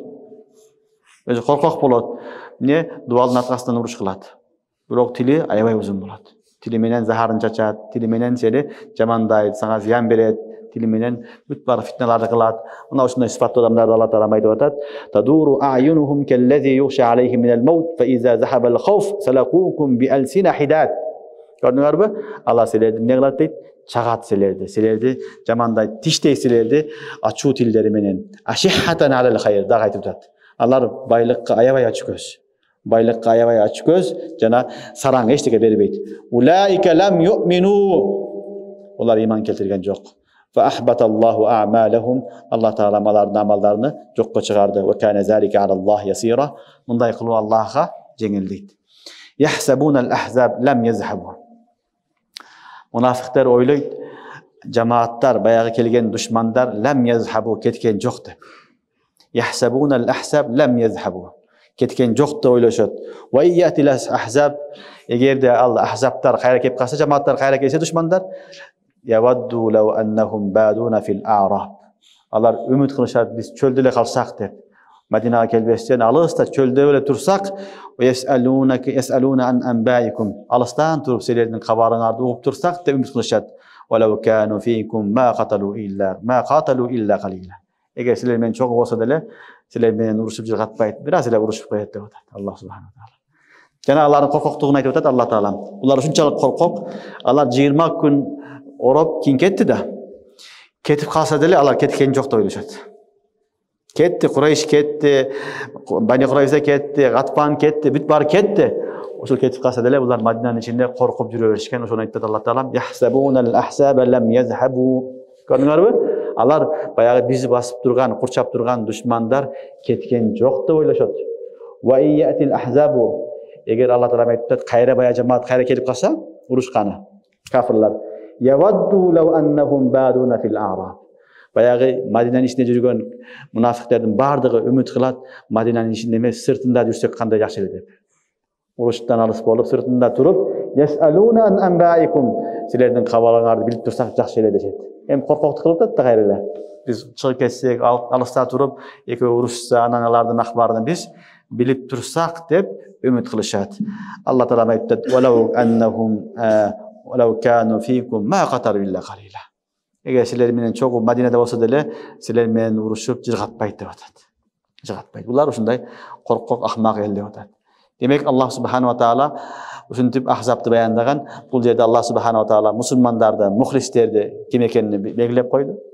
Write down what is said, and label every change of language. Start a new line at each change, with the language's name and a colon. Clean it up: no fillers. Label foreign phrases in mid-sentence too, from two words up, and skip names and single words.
Kyrgyz: Өзү коркок болот. Эмне? Дуалдын аркасынан уруш кылат. Бирок тили аябай узун болот. Тили менен захарын чачат, тили менен сени жамандайт, сага зыян берет, тили менен бүт бар фитналарды кылат. Мына ушундай сыпаттуу адамдарды Алла Таала айтып атат.
Arabic: تدور أعينهم كالذي يغشى عليه من الموت فإذا ذهب الخوف سلقوكم بألسنة حداد.
Kyrgyz: Көрдүңөрбү? Алла силерди эмне кылат дейт? Чагат силерди. Силерди жамандайт, тиштейт силерди ачуу тилдери менен.
Arabic: أشحة على الخير
Kyrgyz: да айтып атат. Алар байлыкка аябай ачуу көз. Байлыкка аябай ачуу көз жана сараң эчтеке бербейт.
Arabic: أولئك لم يؤمنوا.
Kyrgyz: Олар иман келтирген жок.
Arabic: فأحبط الله أعمالهم.
Kyrgyz: Алла Таала алардын амалдарын жокко чыгарды.
Arabic: وكان ذلك على الله يسيرا.
Kyrgyz: Мындай кылуу Аллахка жеңил дейт.
Arabic: يحسبون الأحزاب لم يذهبوا.
Kyrgyz: Munafiqlar ойлойт, жамааттар, баягы келген душмандар
Arabic: لم يذهبوا
Kyrgyz: кеткен жок деп.
Arabic: يحسبون الأحزاب لم يذهبوا.
Kyrgyz: Кеткен жок деп ойлошот.
Arabic: وإن يأت الأحزاب,
Kyrgyz: эгерде ал ахзабтар кайра кеп калса, жамааттар кайра келсе душмандар,
Arabic: يودوا لو أنهم بادون في الأعراب.
Kyrgyz: Алар үмүт кылышат, биз чөлдө эле калсак деп. Madinaga kelbestен алыста чөлдө эле турсак,
Arabic: يسألون عن أنبائكم.
Kyrgyz: Алыстан туруп силердин кабарыңарды угуп турсак деп үмүт кылышат.
Arabic: ولو كانوا فيكم ما قاتلوا إلا قليلا.
Kyrgyz: Эгер силер менен чогуу болсо деле, силер менен урушуп жыргатпайт, бир аз эле урушуп коет деп атат
Arabic: الله سبحانه وتعالى.
Kyrgyz: Жана алардын коркоктугун айтып атат Алла Таала. Улар ушунчалык коркок, алар 20 күн ороп кийин кетти да. Кетип калса деле алар кеткен жок деп ойлошот. Кетти, Курайш кетти, Бани Курайза кетти, Гатпан кетти, бүт баары кетти. Ошол кетип калса деле булар Мадинанын ичинде коркуп жүрө беришкен. Ошону айтты Алла Таала.
Arabic: يحسبون الأحزاب لم يذهبوا.
Kyrgyz: Көрдүңөрбү? Алар баягы бизи басып турган, курчап турган душмандар кеткен жок деп ойлошот.
Arabic: وإن يأت الأحزاب.
Kyrgyz: Эгер Алла Таала айтты, кайра бая жамаат кайра келип калса, урушканы кафирлар.
Arabic: يودوا لو أنهم بادون في الأعراب.
Kyrgyz: Баягы Мадинанын ичинде жүргөн мунафиктардын бардыгы үмүт кылат, Мадинанын ичинде эмес, сыртында жүрсөк кандай жакшы эле деп. Уруштан алыс болуп, сыртында туруп,
Arabic: يسألون عن أنبائكم.
Kyrgyz: Силердин кабарыңарды билип турсак жакшы эле дешет. Эми коркоктук кылып атат да кайра эле. Биз чыгып кетсек, алыста туруп, экөө урушса, анан алардын акбарын биз билип турсак деп үмүт кылышат. Алла Таала айтты:
Arabic: "ولو أنهم ولو كانوا فيكم ما قاتلوا إلا قليلا."
Kyrgyz: Эгер силер менен чогуу Мадинада болсо деле, силер менен урушуп жыргатпайт деп атат. Жыргатпайт. Булар ушундай коркок ахмак эл деп атат. Демек
Arabic: الله سبحانه وتعالى
Kyrgyz: ушинтип ахзабты баяндаган. Бул жерде
Arabic: الله سبحانه وتعالى
Kyrgyz: мусулмандарды, мухлистерди ким экенин белгилеп койду.